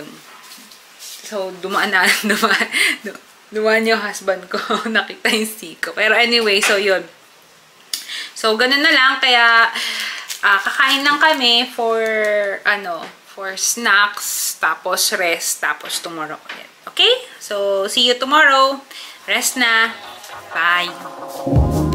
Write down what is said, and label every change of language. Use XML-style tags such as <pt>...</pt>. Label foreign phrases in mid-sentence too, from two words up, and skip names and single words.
<tl>So, dumaan yung husband ko. Nakita yung siko. Pero anyway, so yun. So, ganun na lang. Kaya, kakain lang kami</tl> <en>for snacks,</en> <tl>tapos rest, tapos tomorrow ulit.</tl> <en>Okay? So, see you tomorrow. Rest na. Bye.</en>